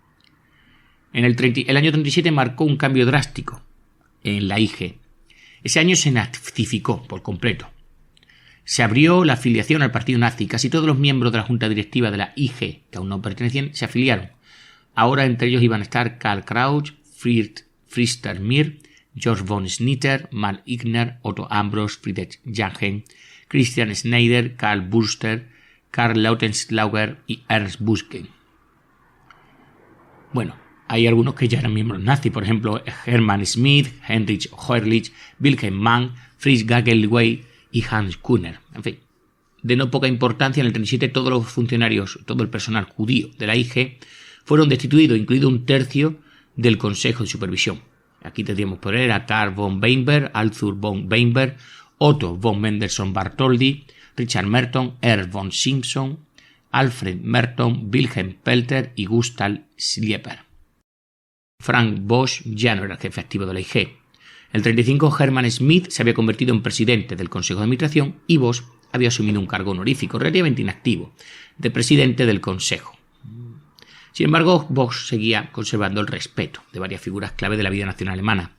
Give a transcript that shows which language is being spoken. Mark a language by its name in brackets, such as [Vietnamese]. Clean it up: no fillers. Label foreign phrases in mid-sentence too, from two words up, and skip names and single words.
[Spanish] El año 37 marcó un cambio drástico en la IG. Ese año se nazificó por completo. Se abrió la afiliación al partido nazi. Casi todos los miembros de la junta directiva de la IG, que aún no pertenecían, se afiliaron. Ahora entre ellos iban a estar Karl Kraus, Friedrich Mir, Georg von Schnitter, Mark Igner, Otto Ambros, Friedrich Jangen, Christian Schneider, Karl Burster, Karl Lautenschlager y Ernst Buschke. Bueno, hay algunos que ya eran miembros nazis, por ejemplo, Hermann Schmidt, Heinrich Heurlich, Wilhelm Mann, Fritz Gagelwey y Hans Kuhner. En fin, de no poca importancia, en el 37 todos los funcionarios, todo el personal judío de la IG fueron destituidos, incluido un tercio del Consejo de Supervisión. Aquí tendríamos por él a Karl von Weinberg, Arthur von Weinberg, Otto von Mendelssohn Bartholdy, Richard Merton, Ernst von Simpson, Alfred Merton, Wilhelm Pelter y Gustav Schlieper. Frank Bosch ya no era el jefe activo de la IG. El 35 Hermann Schmidt se había convertido en presidente del Consejo de Administración y Bosch había asumido un cargo honorífico relativamente inactivo de presidente del Consejo. Sin embargo, Bosch seguía conservando el respeto de varias figuras clave de la vida nacional alemana.